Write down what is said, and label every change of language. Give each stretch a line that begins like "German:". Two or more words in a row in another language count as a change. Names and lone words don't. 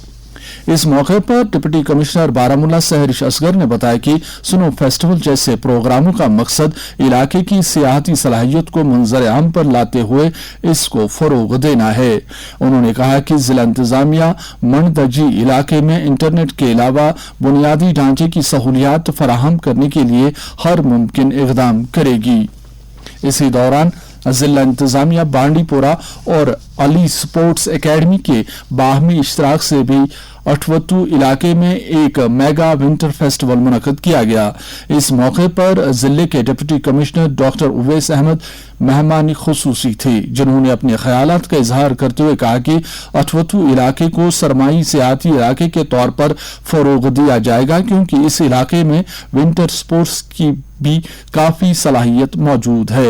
Urdu: اس موقع پر ڈپٹی کمشنر بارہمولہ سہرش اصغر نے بتایا کہ سنو فیسٹیول جیسے پروگراموں کا مقصد علاقے کی سیاحتی صلاحیت کو منظر عام پر لاتے ہوئے اس کو فروغ دینا ہے۔ انہوں نے کہا کہ ضلع انتظامیہ منڈدجی علاقے میں انٹرنیٹ کے علاوہ بنیادی ڈھانچے کی سہولیات فراہم کرنے کے لیے ہر ممکن اقدام کرے گی۔ اسی دوران ضلع انتظامیہ بانڈی پورہ اور علی سپورٹس اکیڈمی کے باہمی اشتراک سے بھی اٹھوتو علاقے میں ایک میگا ونٹر فیسٹیول منعقد کیا گیا۔ اس موقع پر ضلع کے ڈپٹی کمشنر ڈاکٹر اویس احمد مہمان خصوصی تھے، جنہوں نے اپنے خیالات کا اظہار کرتے ہوئے کہا کہ اٹھوتو علاقے کو سرمائی سیاحتی علاقے کے طور پر فروغ دیا جائے گا، کیونکہ اس علاقے میں ونٹر سپورٹس کی بھی کافی صلاحیت موجود ہے۔